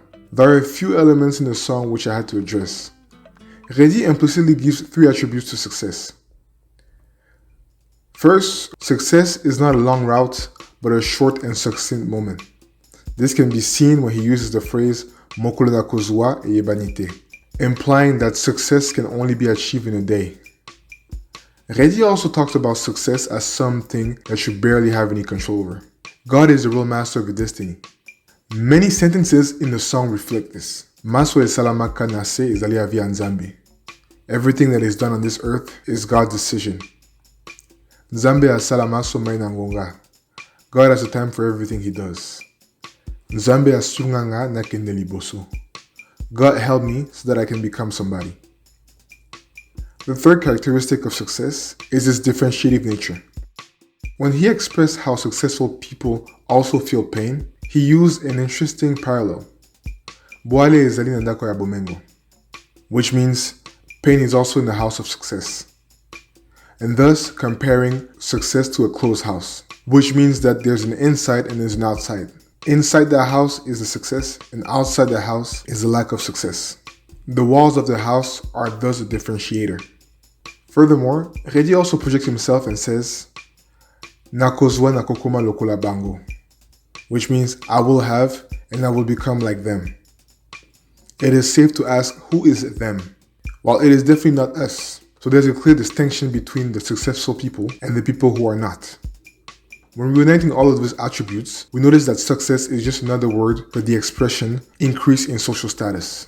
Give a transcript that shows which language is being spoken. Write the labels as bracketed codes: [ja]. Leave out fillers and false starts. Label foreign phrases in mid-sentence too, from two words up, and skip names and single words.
[en] There are a few elements in the song which I had to address. Reddy implicitly gives three attributes to success. First, success is not a long route, but a short and succinct moment. This can be seen when he uses the phrase [ln] Mokolo na kozwa e yebanite, [en] implying that success can only be achieved in a day. Reddy also talks about success as something that you barely have any control over. God is the real master of your destiny. Many sentences in the song reflect this. [ln] Maso e salamaka nase ezali avia nzambe. [en] Everything that is done on this earth is God's decision. [ln] Nzambe asala maso mai na ngonga. [en] God has a time for everything he does. [ln] Nzambe asunganga na kende liboso. [en] God help me so that I can become somebody. The third characteristic of success is its differentiative nature. When he expressed how successful people also feel pain, he used an interesting parallel. [ln] Boale ezali na ndako ya bomengo, [en] which means pain is also in the house of success, and thus comparing success to a closed house, which means that there's an inside and there's an outside. Inside the house is the success, and outside the house is the lack of success. The walls of the house are thus a differentiator. Furthermore, Reddy also projects himself and says, [ln] Nakozwa nakokoma lokola bango, [en] which means I will have and I will become like them. It is safe to ask, who is them? Well, it is definitely not us. So there's a clear distinction between the successful people and the people who are not. When reuniting all of those attributes, we notice that success is just another word for the expression increase in social status.